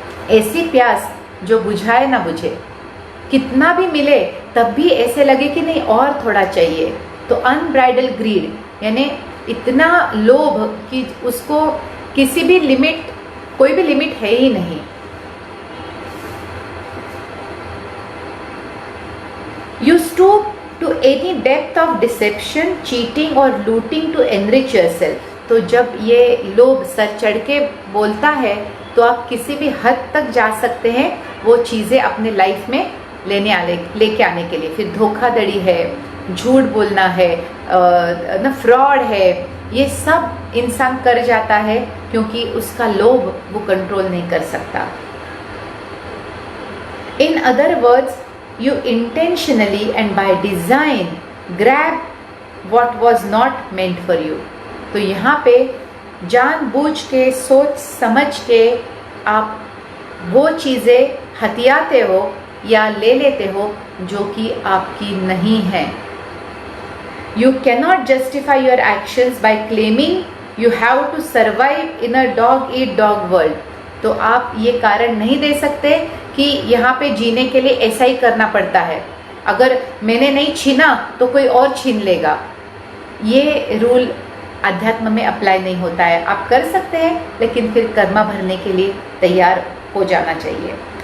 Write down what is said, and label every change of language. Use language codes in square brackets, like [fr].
[hi] ऐसी प्यास जो बुझाए ना बुझे, कितना भी मिले तब भी ऐसे लगे कि नहीं और थोड़ा चाहिए। तो अनब्राइडल ग्रीड, यानी इतना लोभ कि उसको किसी भी लिमिट, कोई भी लिमिट है ही नहीं। [en] You stoop to any depth of deception, cheating or looting to enrich yourself. [hi] तो जब ये लोभ सर चढ़ के बोलता है तो आप किसी भी हद तक जा सकते हैं वो चीज़ें अपने लाइफ में लेके आने के लिए। फिर धोखाधड़ी है, झूठ बोलना है, ना फ्रॉड है, ये सब इंसान कर जाता है क्योंकि उसका लोभ वो कंट्रोल नहीं कर सकता। [en] In other words, you intentionally and by design grab what was not meant for you। [hi] तो यहाँ पे जानबूझ के, सोच समझ के आप वो चीज़ें हथियाते हो या ले लेते हो जो कि आपकी नहीं है। [en] You cannot justify your actions by claiming you have to survive in a dog eat dog world। [hi] तो आप ये कारण नहीं दे सकते कि यहाँ पे जीने के लिए ऐसा ही करना पड़ता है, अगर मैंने नहीं छीना तो कोई और छीन लेगा। ये रूल अध्यात्म में अप्लाई नहीं होता है। आप कर सकते हैं लेकिन फिर कर्मा भरने के लिए तैयार हो जाना चाहिए।